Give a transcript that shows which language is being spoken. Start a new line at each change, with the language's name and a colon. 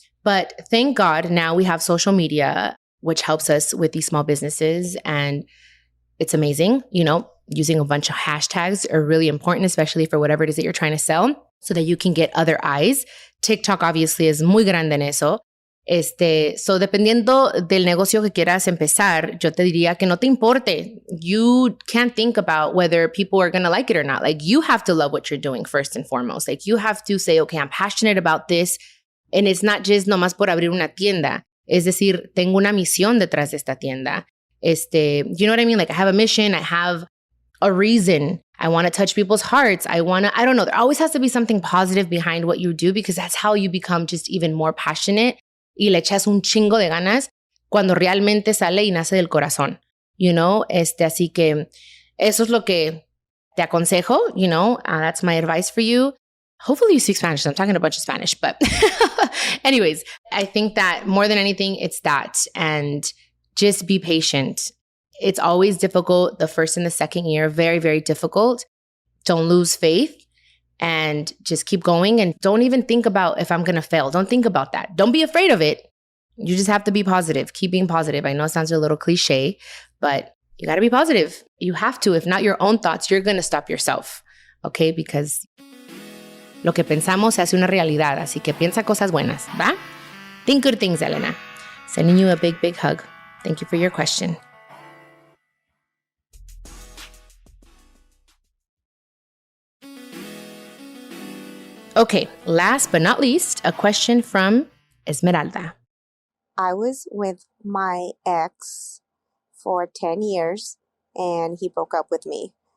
English: But thank God now we have social media, which helps us with these small businesses. And it's amazing. You know, using a bunch of hashtags are really important, especially for whatever it is that you're trying to sell, so that you can get other eyes. TikTok obviously is
Spanish: muy grande en eso. So dependiendo del negocio que quieras empezar, yo te diría que no te importe.
English: You can't think about whether people are going to like it or not. Like, you have to love what you're doing first and foremost. Like, you have to say, okay, I'm passionate about this. And it's not just
Spanish: nomás por abrir una tienda. Es decir, tengo una misión detrás de esta tienda.
English: You know what I mean? Like, I have a mission. I have a reason. I want to touch people's hearts. I don't know. There always has to be something positive behind what you do, because that's how you become just even more passionate.
Spanish: Y le echas un chingo de ganas cuando realmente sale y nace del corazón,
English: you know?
Spanish: Así que eso es lo que te aconsejo,
English: you know? That's my advice for you. Hopefully you speak Spanish. I'm talking a bunch of Spanish, but anyways, I think that more than anything, it's that. And just be patient. It's always difficult the first and the second year, very, very difficult. Don't lose faith. And just keep going, and don't even think about if I'm going to fail. Don't think about that. Don't be afraid of it. You just have to be positive. Keep being positive. I know it sounds a little cliche, but you got to be positive. You have to. If not your own thoughts, you're going to stop yourself. Okay? Because
Spanish: lo que pensamos se hace una realidad. Así que piensa cosas buenas, ¿va?
English: Think good things, Elena. Sending you a big, big hug. Thank you for your question. Okay, last but not least, a question from Esmeralda. I was with my ex for 10 years and he broke up with me.